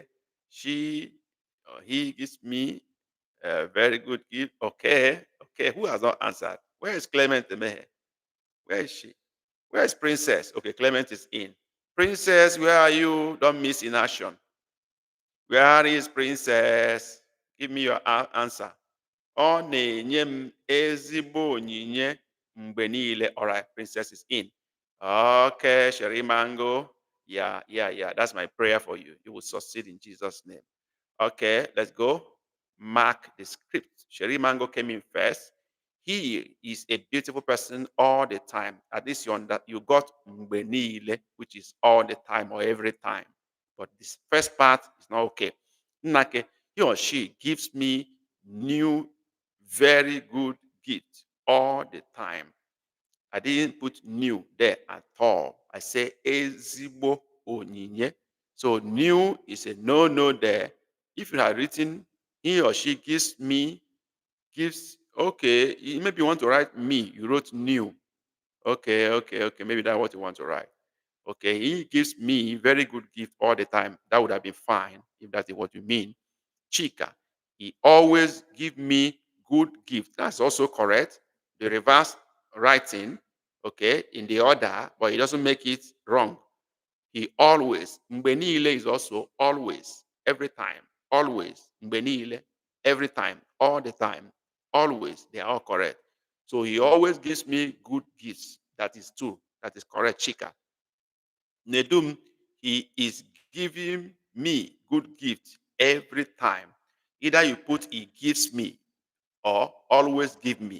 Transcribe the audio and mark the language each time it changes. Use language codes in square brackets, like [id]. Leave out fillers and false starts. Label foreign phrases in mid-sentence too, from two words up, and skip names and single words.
[en] She, he gives me a very good gift. Okay. Okay. Who has not answered? Where is Clement Emehe? Where is she? Where is Princess? Okay, Clement is in. Princess, where are you? Don't miss in action. Where is Princess? Give me your answer. [ig] Ọ na-enye m ezigbo onyinye mgbe niile. [en] All right, Princess is in. Okay, Sherry Mango. Yeah. That's my prayer for you. You will succeed in Jesus' name. Okay, let's go. Mark the script. Sherry Mango came in first. He is a beautiful person all the time. At least you got [ig] mgbe niile, [en] which is all the time or every time. But this first part is not okay. Nnake, he or she gives me new, very good gift all the time. I didn't put new there at all. I say [ig] ezigbo onyinye. [en] So new is a no there. If you had written he or she gives, okay, maybe you want to write me, you wrote new. Okay. Maybe that's what you want to write. Okay, he gives me very good gift all the time. That would have been fine if that is what you mean. Chika, he always give me good gift. That's also correct. The reverse writing, okay, in the order, but he doesn't make it wrong. He always, [ig] mgbe niile [en] is also always, every time, always, [ig] mgbe niile, [en] every time, all the time, always, they are all correct. So he always gives me good gifts. That is true. That is correct, Chika. Nedum, he is giving me good gifts every time. Either you put he gives me or always give me.